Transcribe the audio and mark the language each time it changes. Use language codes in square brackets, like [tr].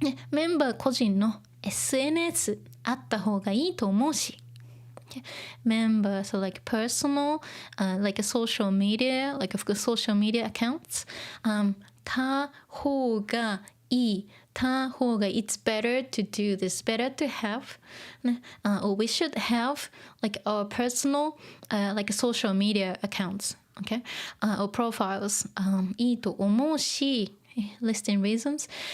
[ja] メンバー個人の SNS あった方がいいと思うし。 [en] Member, so like personal, like a social media, like of course social media accounts. [ja] た方がいい。 [en] た方が it's better to do this, better to have, or we should have like our personal, like social media accounts, okay, or profiles. [ja] いいと思うし、 [en] listing reasons.